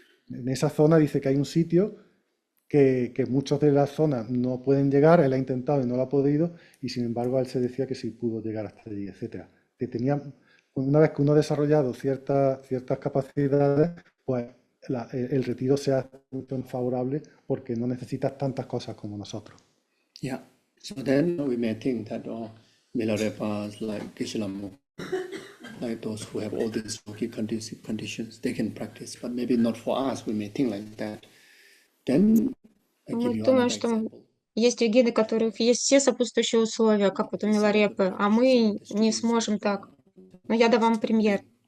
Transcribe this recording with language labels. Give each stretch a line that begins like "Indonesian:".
Spanish: En esa zona dice que hay un sitio que muchos de las zonas no pueden llegar, él ha intentado y no lo ha podido, y sin embargo él se decía que sí pudo llegar hasta allí, etc. Que tenía, una vez que uno ha desarrollado ciertas capacidades, pues el retiro se hace mucho más favorable porque no necesitas tantas cosas como nosotros.
English: Yeah, so then we may think that Milarepas like Geshe Lama, like those who have all these conditions, they can practice, but maybe not for us, we may think like that. Then
Russian: Мы думаем, что есть йогины, у которых есть все сопутствующие условия, как вот у Миларепы, а мы не сможем так. Но я дам вам пример.